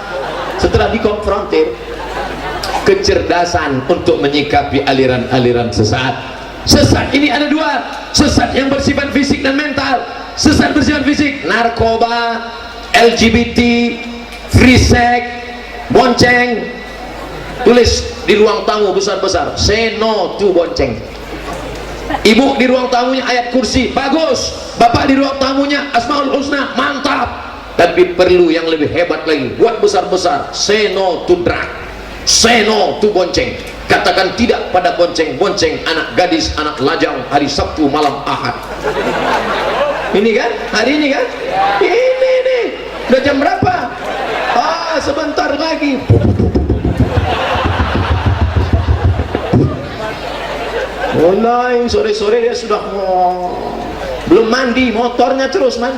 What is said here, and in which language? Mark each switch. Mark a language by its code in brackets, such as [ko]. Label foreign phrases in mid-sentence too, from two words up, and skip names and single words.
[id] Setelah dikonfrontir, kecerdasan untuk menyikapi aliran-aliran sesat. Sesat ini ada dua, sesat yang bersifat fisik dan mental. Sesat bersifat fisik, narkoba, LGBT, [en] free sex, [id] bonceng. Tulis di ruang tamu besar-besar, [en] say no to bonceng. [id] Ibu di ruang tamunya ayat kursi, bagus. Bapak di ruang tamunya Asmaul Husna, mantap. Tapi perlu yang lebih hebat lagi, buat besar-besar, [en] say no to drug, say no to bonceng. [id] Katakan tidak pada bonceng-bonceng anak gadis, anak lajang hari Sabtu malam Ahad. Ini kan, hari ini kan, ini nih, udah jam berapa? Sebentar lagi. Mulai sore-sore dia sudah belum mandi, motornya terus mandi.